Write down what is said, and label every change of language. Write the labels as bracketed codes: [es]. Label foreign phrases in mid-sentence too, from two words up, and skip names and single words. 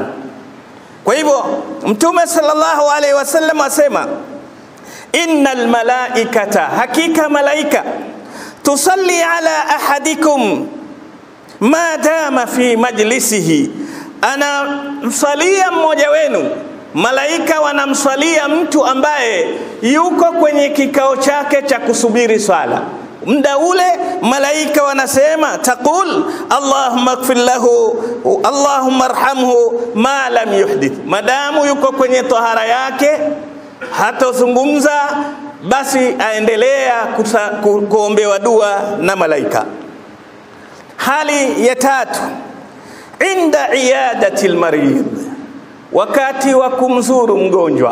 [sw] Kwa hivyo Mtume [ar] صلى الله عليه وسلم asema, إن الملائكة, [sw] hakika malaika, [ar] تصلي على أحدكم ما دام في مجلسه, [sw] anamsalia mmoja wenu. Malaika wanamsalia mtu ambaye yuko kwenye kikao chake cha kusubiri swala. Muda ule malaika wanasema, [ar] تقول اللهم اغفر له اللهم ارحمه ما لم يحدث. [sw] Madamu yuko kwenye tahara yake, hatazungumza, basi aendelea kuombewa dua na malaika. Hali ya tatu, [ar] عند عيادة المريض, [sw] wakati wa kumzuru mgonjwa.